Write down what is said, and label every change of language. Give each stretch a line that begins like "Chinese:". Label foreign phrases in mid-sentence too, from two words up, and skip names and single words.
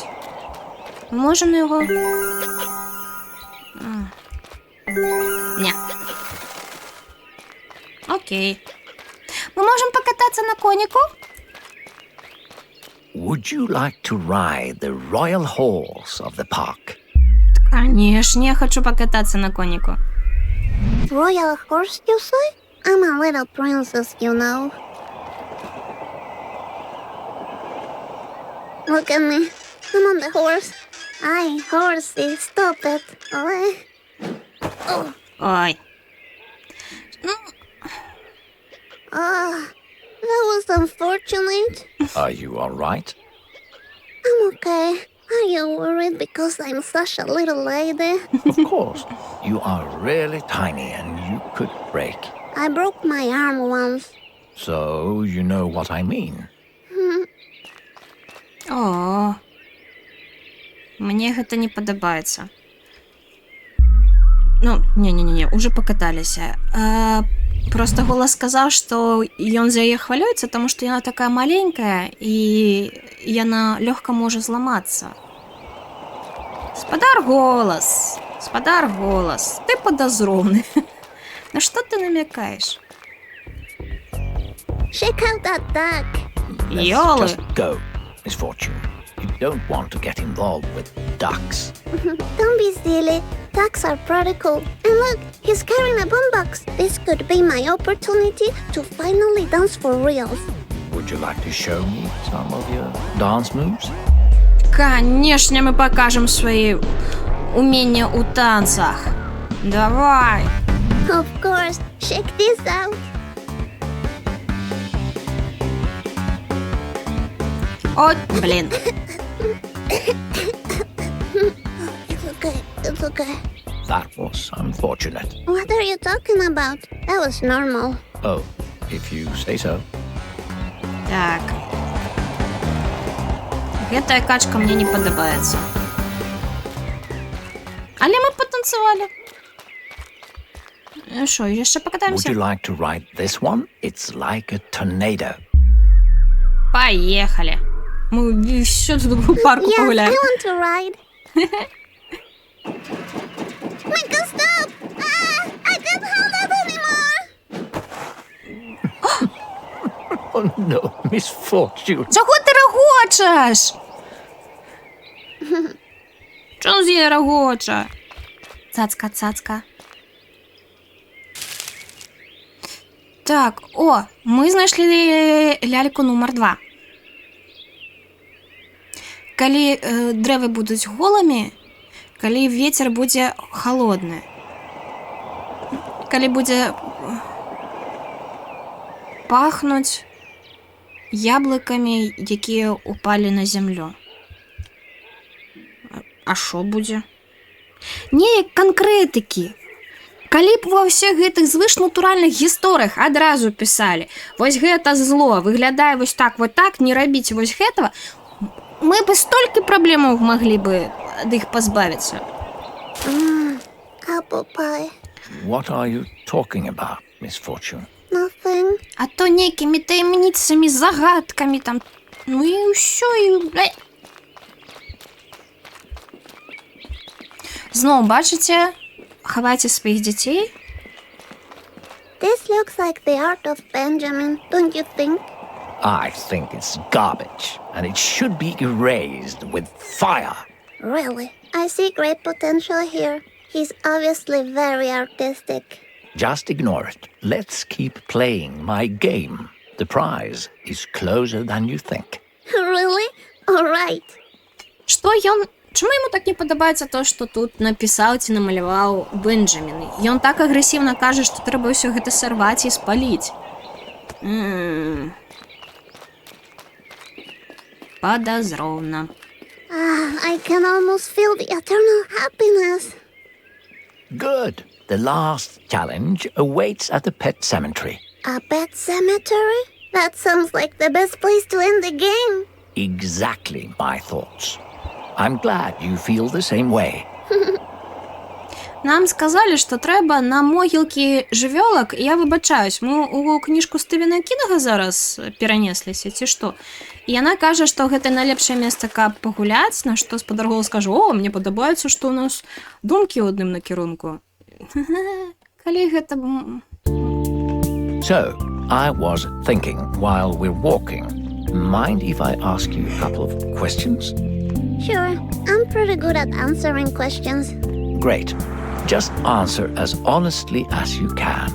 Russian: Мы можем на яго? Не. Окей. Мы можем покататься на конику?
English: Would you like to ride the royal horse of the park?
Russian: Конечно, я хочу покататься на конику.
English: Royal horse, you say? I'm a little princess, you know. Look at me. I'm on the horse. Ay, horsey, stop it. Oh. Ой. That was unfortunate. Are you all right? I'm okay. Are you worried because I'm such a little lady? Of course. You are really tiny and you could break. I broke my arm once. So you know what I mean.
Belarusian: О, мне гэта не падабаецца. Ну, не, уже покаталіся. Просто Голас сказаў, што ён за яе хвалюецца, таму што яна такая маленькая і яна лёгка можа зламацца. Спадар Голас, ты падазроўны. На што ты намякаеш?
English: Check out that duck. Let's
Belarusian: Ёлы.
English: just go, Miss Fortune. You don't want to get involved with ducks. Don't be silly. Ducks are pretty cool. And look, he's carrying a boombox. This could be my opportunity to finally dance for reals. Would you like to show me some of your dance moves?
Russian: Конечно, мы покажем свои умения у танцах. Давай.
English: Of course. Check this out.
Russian: О, блин.
English: It's okay. That was unfortunate. What are you talking about? That was normal. Oh, if you say so.
Belarusian: Так. Гэтая качка мне не падабаецца. Але мы патанцавалі. Шо, яшчэ
English: Would
Belarusian: покатаемся?
English: you like to ride this one? It's like a tornado.
Russian: Поехали. Мы еще тут в парку
English: Yes, I
Russian: погуляем.
English: want to ride. Make us stop! I can't hold it anymore! Oh no, Miss Fortune.
Ukrainian: Чого ти регочеш? Чому з її регоче?
Belarusian: Цацка.
Ukrainian: Так, о, ми знайшли ляльку номер 2.
Belarusian: Калі дрэвы будуць голымі, калі вецер будзе халодны, калі будзе пахнуць яблыкамі, якія упалі на зямлю. А што будзе? Неяк канкрэтыкі. Калі б ва ўсіх гэтых звышнатуральных гісторыях адразу пісалі: вось гэта зло, выглядае вось так, не рабіць вось гэтага, мы бы столькі праблемаў маглі бы ад іх пазбавіцца.
English: Apple pie. What are you talking about, Miss Fortune? Nothing.
Belarusian: А то нейкімі таямніцамі, загадкамі там, ну і ўсё, і... Зноў, бачыце, хавайце сваіх дзяцей.
English: This looks like the art of Benjamin, don't you think? I think it's garbage, and it should be erased with fire. Really? I see great potential here. He's obviously very artistic. Just ignore it. Let's keep playing my game. The prize is closer than you think. Really? Alright.
Belarusian: Што ён... Чаму яму так не падабаецца то, што тут напісаў ці намаляваў Бенджамін? Ён так агрэсіўна кажа, што трэба ўсё гэта сарваць і спаліць. Падазроўна.
English: I can almost feel the eternal happiness. Good. The last challenge awaits at the pet cemetery. A pet cemetery? That sounds like the best place to end the game. Exactly my thoughts. I'm glad you feel the same way.
Ukrainian: Нам сказали, що треба на могілки жывёлак.
Belarusian: Я выбачаюсь, мы у кніжку Стывена Кінга зараз перанесліся, ці што? І яна кажа, што гэта найлепшае месца, каб пагуляць, на што спадар Голас скажа: «О, мне падабаецца, што ў нас думкі ў адным накірунку». Калі гэта...
English: So, I was thinking while we're walking. Mind if I ask you a couple of questions? Sure, I'm pretty good at answering questions. Great. Just answer as honestly as you can.